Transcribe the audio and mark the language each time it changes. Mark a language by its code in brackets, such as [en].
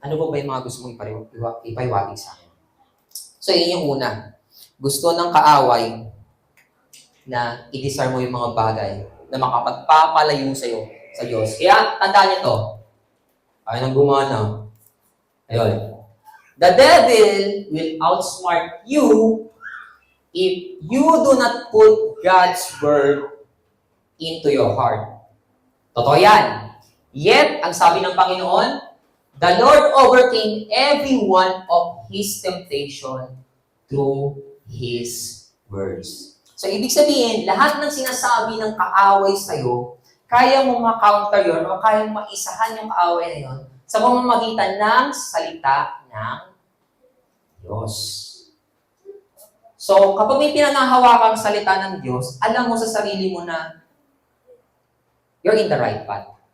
[tl] Ano ba yung mga gusto mong ipaiwagin sa akin? So, yun yung una. Gusto ng kaaway na i-discern mo yung mga bagay na makapagpapalayo sa'yo sa Diyos. Kaya, tandaan niyo to. Ay nang gumana. Ayun. [en] The devil will outsmart you if you do not put God's word into your heart. [tl] Totoo yan. [en] Yet, [tl] ang sabi ng Panginoon, [en] the Lord overcame every one of His temptation through His words. [tl] So, ibig sabihin, lahat ng sinasabi ng kaaway sa'yo, kaya mo ma-counter yun o kaya mo maisahan yung kaaway na yun sa pamamagitan ng salita ng Diyos. So, kapag may pinanahawakang salita ng Diyos, alam mo sa sarili mo na [en] you're in the right path.